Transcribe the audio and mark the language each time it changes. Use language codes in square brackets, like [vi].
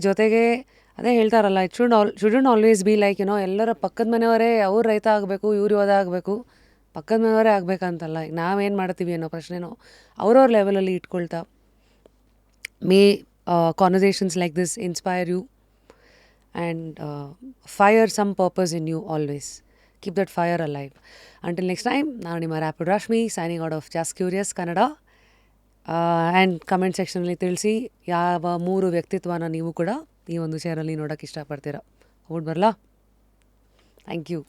[kn] ಜೊತೆಗೆ ಅದೇ ಹೇಳ್ತಾರಲ್ಲ, [en] it shouldn't always be like [kn] ಎಲ್ಲರ ಪಕ್ಕದ ಮನೆಯವರೇ ಅವ್ರು ರೈತ ಆಗಬೇಕು, ಇವ್ರು ಯೋಧ ಆಗಬೇಕು, ಪಕ್ಕದ ಮನೆಯವರೇ ಆಗಬೇಕಂತಲ್ಲ. ಈಗ ನಾವೇನು ಮಾಡ್ತೀವಿ ಅನ್ನೋ ಪ್ರಶ್ನೆನೋ ಅವ್ರವ್ರ ಲೆವೆಲಲ್ಲಿ ಇಟ್ಕೊಳ್ತಾ, [en] May conversations like this inspire you and fire some purpose in you always. Keep that fire alive. Until next time, [kn] ನಾನು ನಿಮ್ಮ [en] Rapid Rashmi, signing out of Just Curious Kannada. [kn] And comment ಸೆಕ್ಷನಲ್ಲಿ ತಿಳಿಸಿ ಯಾವ 3 ವ್ಯಕ್ತಿತ್ವನ ನೀವು ಕೂಡ ಈ ಒಂದು ಶೇರಲ್ಲಿ ನೋಡೋಕ್ಕೆ ಇಷ್ಟಪಡ್ತೀರಾ. ಹೋಗ್ಬಿಟ್ಟು ಬರಲಾ? [en] Thank you.